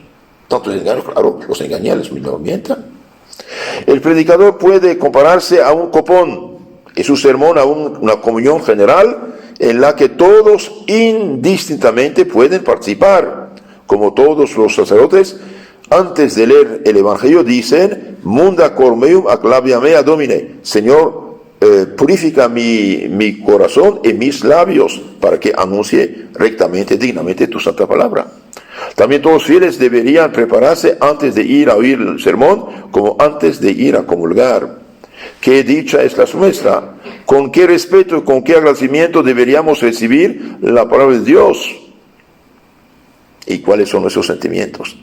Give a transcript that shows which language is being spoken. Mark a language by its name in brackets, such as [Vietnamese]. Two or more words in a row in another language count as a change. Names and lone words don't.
[Spanish] Tantos engaños, claro, los engañales no mientan. El predicador puede compararse a un copón y su sermón a una comunión general en la que todos indistintamente pueden participar. Como todos los sacerdotes, antes de leer el Evangelio dicen, [Latin] Munda cor meum ac labia mea domine, [Spanish] Señor, purifica mi corazón y mis labios para que anuncie rectamente, dignamente tu santa palabra. También todos los fieles deberían prepararse antes de ir a oír el sermón, como antes de ir a comulgar. Qué dicha es la nuestra, con qué respeto y con qué agradecimiento deberíamos recibir la palabra de Dios y cuáles son nuestros sentimientos.